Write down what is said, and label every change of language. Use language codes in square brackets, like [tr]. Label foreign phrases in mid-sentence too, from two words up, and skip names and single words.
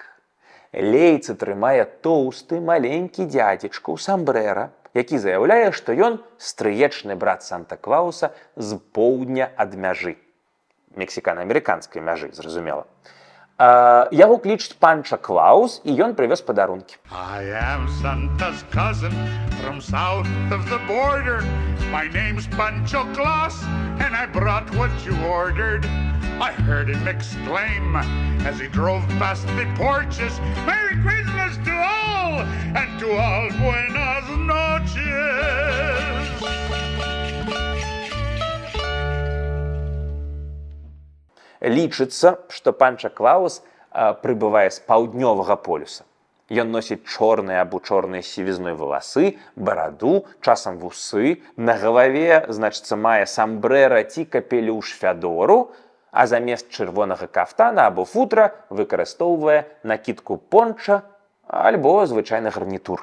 [be] Лейцы трымае тоўсты маленькі дзядзечка ў самбрэра, які заяўляе, што ён стрыечны брат Санта-Клауса з поўдня ад мяжы. Мексікана-амерыканскай мяжы, зразумела. Яго клічуць Панча Клаус, і ён прывёз падарункі. [en] I am Santa's cousin from south of the border. My name's Pancho Claus, and I brought what you ordered. I heard him exclaim as he drove past the porches, Merry Christmas to all, and to all [es] buenas noches. [be] Лічыцца, што Панча Клаус прыбывае з паўднёвага полюса. Ён носіць чорныя або чорныя з сівізной валасы, бараду, часам вусы, на галаве, значыцца, мае самбрэра ці капелюш фядору, а замест чырвонага кафтана або футра выкарыстоўвае накідку понча альбо звычайны гарнітур.